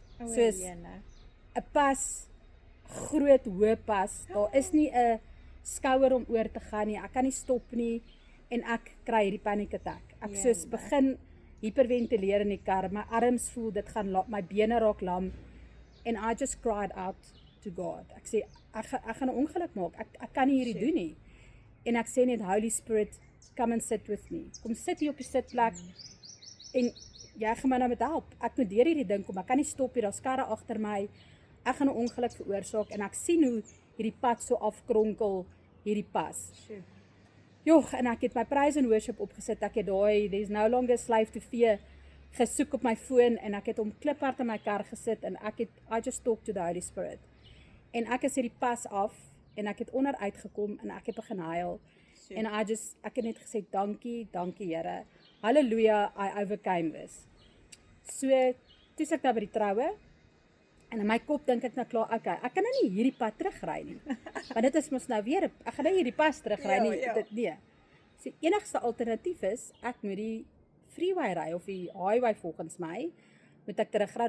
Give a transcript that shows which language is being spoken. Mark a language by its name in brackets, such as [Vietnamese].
[Afrikaans] Soos 'n pas, groot hoë pas, daar is nie 'n skouer om oor te gaan nie, ek kan nie stop nie, en ek kry hierdie panic attack. Ek soos begin hyperventileer in die kar, my arms voel, dit gaan, my bene raak lam, [English] and I just cried out to God. [Afrikaans] Ek sê, ek gaan 'n ongeluk maak, ek kan nie hierdie doen nie. En ek sê net, Holy Spirit, [English] come and sit with me. [Afrikaans] Kom sit hier op die sitplek, en jy gaan my nou met help. Ek moet deur hierdie ding kom, ek kan nie stop hier, daar's karre agter my, ek gaan 'n ongeluk veroorsaak, en ek sien hoe hierdie pad so afkronkel, hierdie pas. Joh, en ek het my praise and worship opgesit, ek het daai, [English] there's no longer a slave to fear, [Afrikaans] gesoek op my foon, en ek het hom kliphard in my kar gesit, en [English] I just talk to the Holy Spirit. [Afrikaans] En ek is hierdie pas af en ek het onder uitgekom en ek het begin huil. So. En ek het net gesê dankie Here. [English] Halleluja, I overcame this. [Afrikaans] So toe sit ek daar by die troue en in my kop dink ek nou klaar, okay, ek kan nou nie hierdie pad terugry nie. Want dit is mos nou weer, ek gaan nou hierdie pas terugry nie. Dit nee. So enigste alternatief is ek moet die freeway ry of die highway volgens my. Moet ek terugry.